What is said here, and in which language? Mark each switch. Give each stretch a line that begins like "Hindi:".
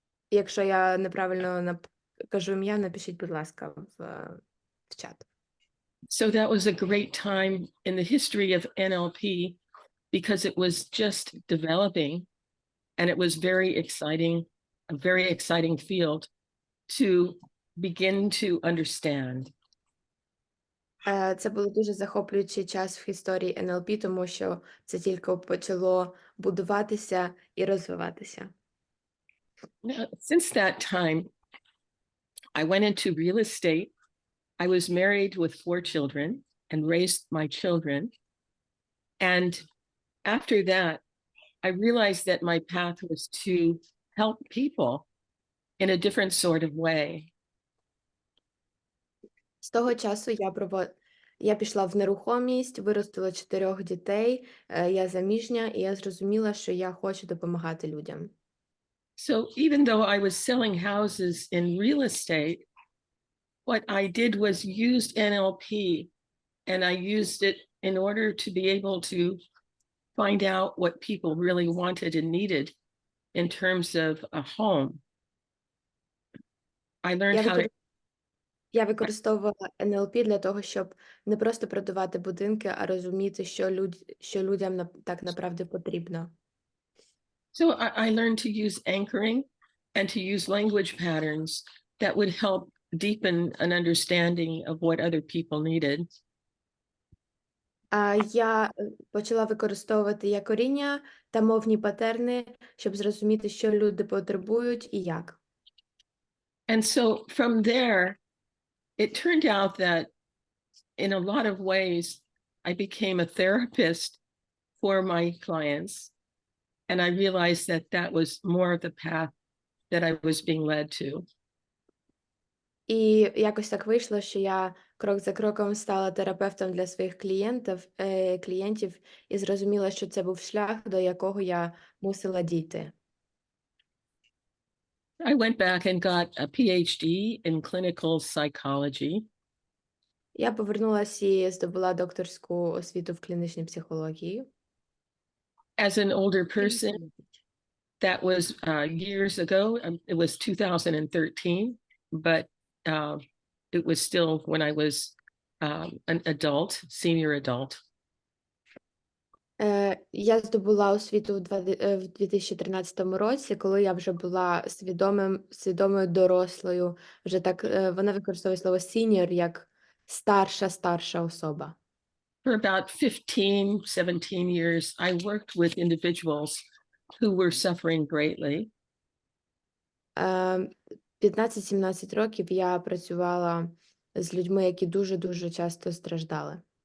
Ukrainian: Якщо я неправильно кажу ім'я, напишіть, будь ласка, в чат.
English: So that was a great time in the history of NLP because it was just developing and it was very exciting, a very exciting field to begin to understand.
Ukrainian: Це був дуже захоплюючий час в історії НЛП, тому що це тільки почало будуватися і розвиватися.
English: Since that time, I went into real estate. I was married with 4 children and raised my children. And after that, I realized that my path was to help people in a different sort of way.
Ukrainian: З того часу я пішла в нерухомість, виростила 4 дітей, я заміжня, і я зрозуміла, що я хочу допомагати людям.
English: So even though I was selling houses in real estate, what I did was used NLP, and I used it in order to be able to find out what people really wanted and needed in terms of a home. I learned how to...
Ukrainian: Я використовувала НЛП для того, щоб не просто продавати будинки, а розуміти, що людям так направді потрібно.
English: So I learned to use anchoring and to use language patterns that would help deepen an understanding of what other people needed.
Ukrainian: Я почала використовувати якоріння та мовні патерни, щоб зрозуміти, що люди потребують і як.
English: And so from there, it turned out that in a lot of ways, I became a therapist for my clients. And I realized that that was more of the path that I was being led to.
Ukrainian: І якось так вийшло, що я крок за кроком стала терапевтом для своїх клієнтів і зрозуміла, що це був шлях, до якого я мусила дійти.
English: I went back and got a PhD in clinical psychology.
Ukrainian: Я повернулася і здобула докторську освіту в клінічній психології.
English: As an older person, that was years ago. It was 2013, but it was still when I was an adult, senior adult.
Ukrainian: Я здобула освіту в 2013 році, коли я вже була свідомою дорослою. Вже так, вона використовує слово senior як старша особа.
English: For about 15, 17 years, I worked with individuals who were suffering greatly.
Ukrainian: 15-17 років я працювала з людьми, які дуже-дуже часто страждали.